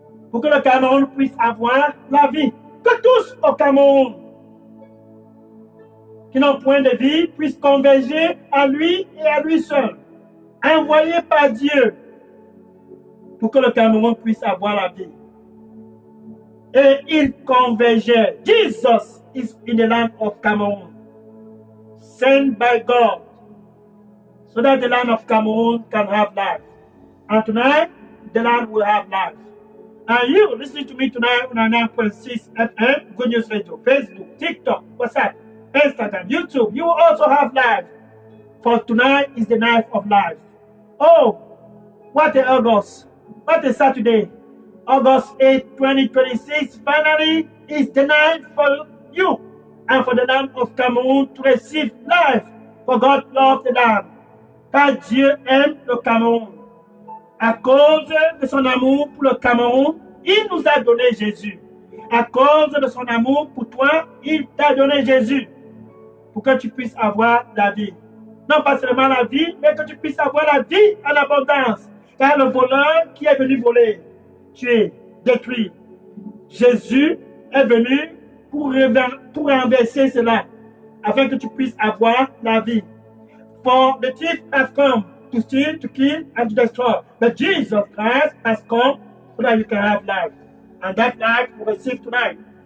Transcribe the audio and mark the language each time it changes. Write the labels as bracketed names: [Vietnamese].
[French] Pour que le Cameroun puisse avoir la vie. Que tous au Cameroun qui n'ont point de vie puissent converger à lui et à lui seul. Envoyé par Dieu pour que le Cameroun puisse avoir la vie. Et il convergeait. [English] Jesus is in the land of Cameroon, sent by God, so that the land of Cameroon can have life. And tonight, the land will have life. And you listening to me tonight on 9.6 FM, Good News Radio, Facebook, TikTok, WhatsApp, Instagram, YouTube, you will also have life. For tonight is the night of life. Oh, what a August. What a Saturday. August 8, 2026, finally is the night for you and for the land of Cameroon to receive life. For God loves the land. [French] Car Dieu aime le Cameroun. À cause de son amour pour le Cameroun, il nous a donné Jésus. À cause de son amour pour toi, il t'a donné Jésus. Pour que tu puisses avoir la vie. Non pas seulement la vie, mais que tu puisses avoir la vie en abondance. Car le voleur qui est venu voler, tuer, détruire, Jésus est venu pour renverser cela, afin que tu puisses avoir la vie. [English] For the thief has come to steal, to kill, and to destroy. But Jesus Christ has come so that you can have life. And that life you receive tonight.